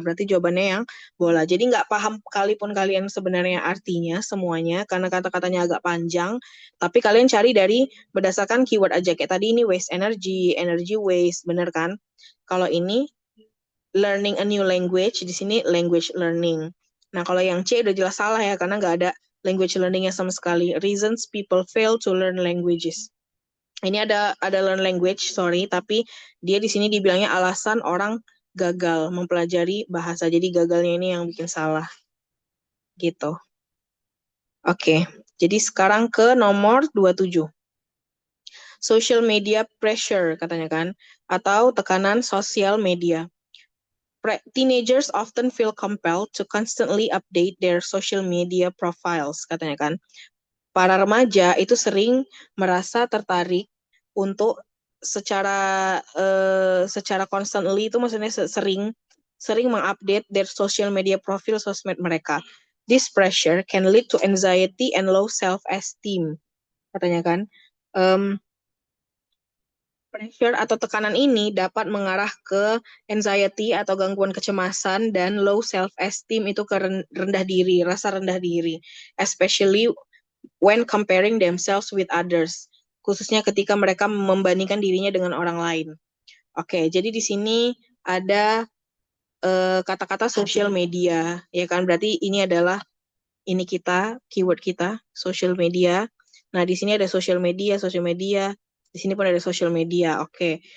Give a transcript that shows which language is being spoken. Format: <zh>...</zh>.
<id>Berarti jawabannya yang bola. Jadi nggak paham kalipun kalian sebenarnya artinya semuanya karena kata-katanya agak panjang. Tapi kalian cari dari berdasarkan keyword aja. Kayak tadi ini</id> <en>waste energy, energy waste,</en> <id>bener kan? Kalau ini</id> <en>learning a new language,</en> <id>di sini</id> <en>language learning.</en> <id>Nah, kalau yang C udah jelas salah ya, karena nggak ada language learning-nya sama sekali.</id> <en>Reasons people fail to learn languages.</en> <id>Ini ada</id> <en>learn language, sorry,</en> <id>tapi dia di sini dibilangnya alasan orang gagal mempelajari bahasa. Jadi gagalnya ini yang bikin salah. Gitu. Oke, jadi sekarang ke nomor 27.</id> <en>Social media pressure,</en> <id>katanya kan, atau tekanan sosial media.</id> <en>Teenagers often feel compelled to constantly update their social media profiles,</en> <id>katanya kan. Para remaja itu sering merasa tertarik untuk secara constantly itu maksudnya sering mengupdate</id> <en>their social media profile</en> <id>sosmed mereka.</id> <en>This pressure can lead to anxiety and low self-esteem,</en> <id>katanya kan. Pressure atau tekanan ini dapat mengarah ke anxiety atau gangguan kecemasan dan</id> <en>low self-esteem</en> <id>itu ke rendah diri, rasa rendah diri.</id> <en>Especially when comparing themselves with others.</en> <id>Khususnya ketika mereka membandingkan dirinya dengan orang lain. Oke, jadi di sini ada kata-kata social media, ya kan? Berarti ini adalah keyword kita, social media. Nah, di sini ada social media. Di sini pun ada social media. Oke.</id>